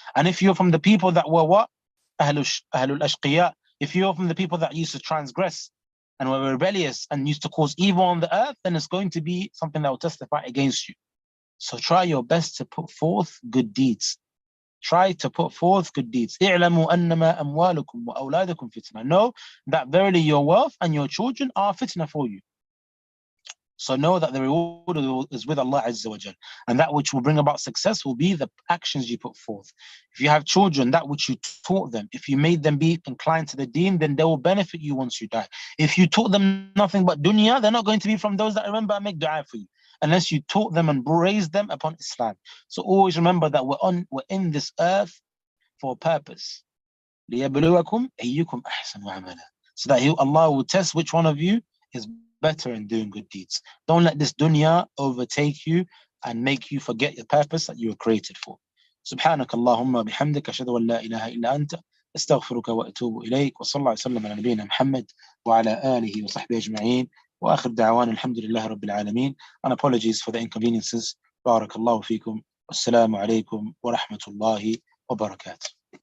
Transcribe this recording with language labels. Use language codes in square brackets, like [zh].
[en] And if you're from the people that were what? Ahlul ashqiya. If you're from the people that used to transgress and were rebellious and used to cause evil on the earth, then it's going to be something that will testify against you. So try your best to put forth good deeds. Try to put forth good deeds. [ar] اعلموا أنما أموالكم وأولادكم فتنة. [en] Know that verily your wealth and your children are fitna for you. So know that the reward is with Allah Azza wa Jal. And that which will bring about success will be the actions you put forth. If you have children, that which you taught them, if you made them be inclined to the deen, then they will benefit you once you die. If you taught them nothing but dunya, they're not going to be from those that remember and make dua for you, unless you taught them and raised them upon Islam. So always remember that we're in this earth for a purpose. [ar] لِيَبْلُوَكُمْ أَيُّكُمْ أَحْسَنُ عَمَلًا. [en] So that Allah will test which one of you is better in doing good deeds. Don't let this dunya overtake you and make you forget the purpose that you were created for. [ar] سبحانك اللهم بحمدك أشهد أن لا إله إلا أنت أستغفرك وأتوب إليك وصلى الله وسلم على نبينا محمد وعلى آله وصحبه أجمعين وآخر دعوانا الحمد لله رب العالمين. [en] And apologies for the inconveniences. [ar] بارك الله فيكم والسلام عليكم ورحمة الله وبركاته.